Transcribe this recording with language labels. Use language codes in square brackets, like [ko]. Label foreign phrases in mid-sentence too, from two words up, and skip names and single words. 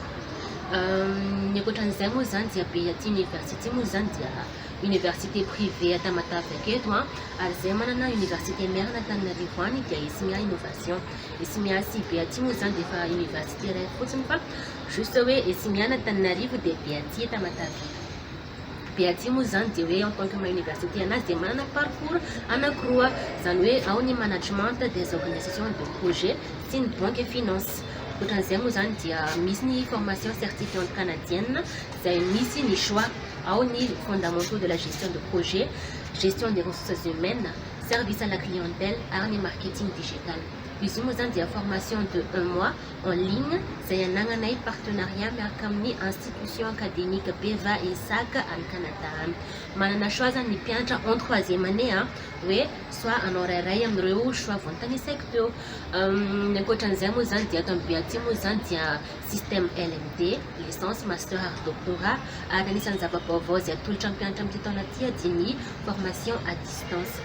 [mg] ny ankoatran'izay moa zany dia Beaty University moa zany dia [fr] université privée [mg] Tamatave aketo ary izay manana [fr] université mère [mg] Antananarivo any dia Isimia Innovation. Isimia sy Beaty moa zany dia efa université iray fotsiny fa juste hoe Isimia Antananarivo dia Beaty Tamatave. Beaty moa zany dia hoe [fr] en tant que université [mg] anazy dia manana parcours anankiroa zany hoe ao ny [fr] management des organisations de projet [mg] sy ny [fr] banque et finance. [mg] Ankoatran'izay moa zany dia misy ny [fr] formation certifiante canadienne [mg] izay misy ny choix ao ny [fr] fondamentaux de la gestion de projet, gestion des ressources humaines, service à la clientèle [mg] ary ny [fr] marketing digital. [mg] Izy io moa zany dia [fr] formation de 1 mois en ligne [mg] izay anagnanay partenariat miaraka amin'ny [fr] institution académique [mg] Beva et SAC any Canada any. Manana choix zany ny mpianatra [fr] en 3e année [mg] hoe soit anao rairay amin'ireo choix voantanisaiky teo. Ny ankoatran'izay moa zany dia ato amin'ny Beaty moa zany dia [fr] système LMD, licence, master [mg] ary doctorat ary anisan'ny zava-baovao izay atolotra ny mpianatra amin'ity taona ity dia ny [fr] formation à distance.